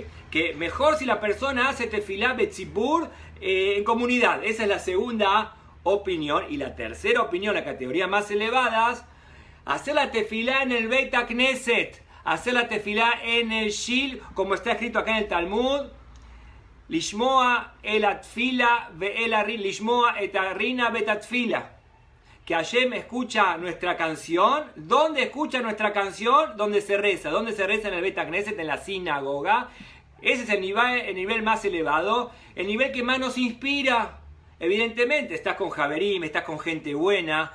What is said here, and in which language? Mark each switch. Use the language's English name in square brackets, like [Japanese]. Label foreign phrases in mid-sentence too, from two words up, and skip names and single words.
[Spanish] Que mejor si la persona hace [Hebrew] תפילה בציבור [Spanish] en comunidad. Esa es la segunda opinión. Y la tercera opinión, la categoría más elevadas, hacer la tefilá en el [Hebrew] בית הכנסת, [Spanish] hacer la tefilá en el Shil, como está escrito acá en el Talmud, [Hebrew] לשמוע אל התפילה ואל הרינה לשמוע את הרינה בית התפילה. [Spanish] Que Hashem escucha nuestra canción. ¿Dónde escucha nuestra canción? Donde se reza. ¿Dónde se reza? En el [Hebrew] בית הכנסת, [Spanish] en la sinagoga. Ese es el nivel más elevado, el nivel que más nos inspira. Evidentemente, estás con Javerim, estás con gente buena.